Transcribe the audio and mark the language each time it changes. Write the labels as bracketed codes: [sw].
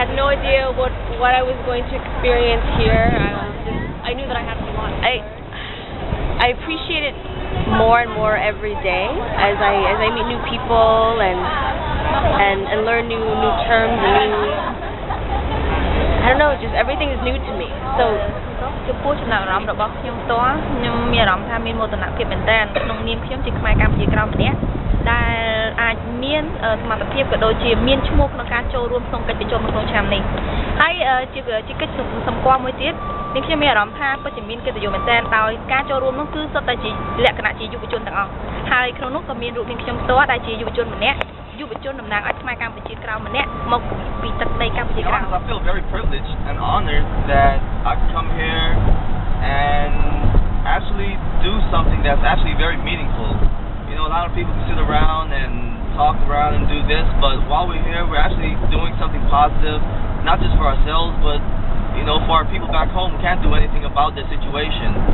[en] I had no idea what I was going to experience here. I knew that I had to want. I appreciate it more and more every day as I meet new people and learn new terms and new, I don't know, just everything is new to me. [km] So ចំពោះចំណាប់អារម្មណ៍របស់ខ្ញុំផ្ទាល់ខ្ញុំមានអារម្មណ៍ថាមានមោទនភាពមែនទែនក្នុងនាមខ្ញុំជាខ្មែរកម្ពុជាក្រោមម្នាក់ដែលអាចមានសមត្ថភាពក៏ដូចជាមានឈ្មោះក្នុងការចូលរួមក្នុងកិច្ចប្រជុំក្នុងឆ្នាំនេះហើយជាកិច្ចសម្គាល់មួយទៀតនេះខ្ញុំមានអារម្មណ៍ថាពិតជាមានកិត្តិយសមែនទែនដោយការចូលរួមនោះគឺសុទ្ធតែជាលក្ខណៈជាយុវជនទាំងអស់ហើយក្នុងនោះក៏មានរូបភាពខ្ញុំផ្ទាល់ដែលជាយុវជនម្នាក់យុវជនតំណាងឲ្យខ្មែរកម្ពុជាក្រោមម្នាក់មកពីទឹកដីកម្ពុជាក្រោម [en] I feel very privileged and honored that I could come here and actually do something that's actually very meaningful. You know, a lot of people can sit around and talk around and do this, but while we're here, we're actually doing something positive, not just for ourselves, but you know, for our people back home who can't do anything about their situation.